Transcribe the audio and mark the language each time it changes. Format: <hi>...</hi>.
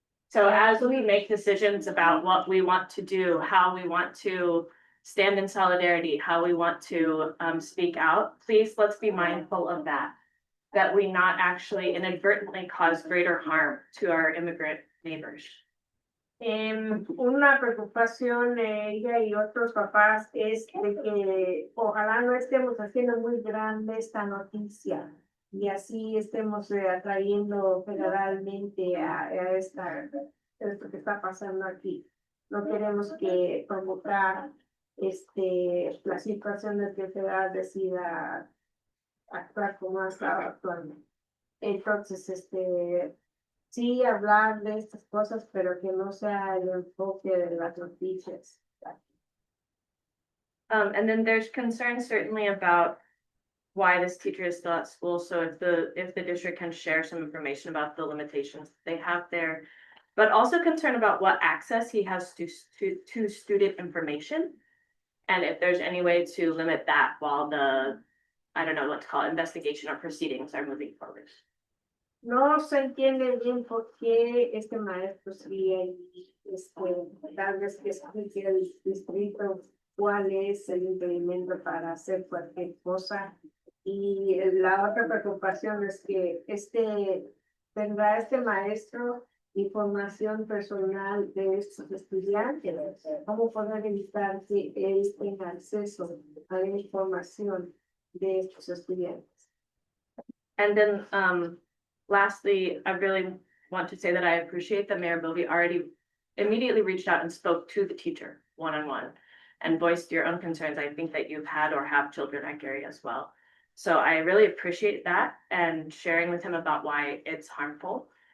<en>So as we make decisions about what we want to do, how we want to stand in solidarity, how we want to speak out, please let's be mindful of that we not actually inadvertently cause greater harm to our immigrant neighbors.</en> <es>Una preocupación de ella y otros papás es de que ojalá no estemos haciendo muy grande esta noticia y así estemos atrayendo federalmente a esto que está pasando aquí. No queremos que provocar la situación de que el federal decida actuar como ha estado actuando. Entonces, sí hablar de estas cosas, pero que no sea el enfoque de las noticias.</es> <en>And then there's concern certainly about why this teacher is still at school. So if the district can share some information about the limitations they have there, but also concern about what access he has to student information. And if there's any way to limit that while I don't know what to call it, investigation or proceedings are moving forward.</en> <es>No se entiende bien por qué este maestro sigue ahí, tal vez que explique el distrito cuál es el impedimento para hacer cualquier cosa. Y la otra preocupación es que tendrá este maestro información personal de estos estudiantes. ¿Cómo poder evitar que él tenga acceso a la información de estos estudiantes?</es> <en>And then lastly, I really want to say that I appreciate that Mayor Bovey already immediately reached out and spoke to the teacher one-on-one and voiced your own concerns. I think that you've had or have children at Gary as well. So I really appreciate that and sharing with him about why it's harmful.</en>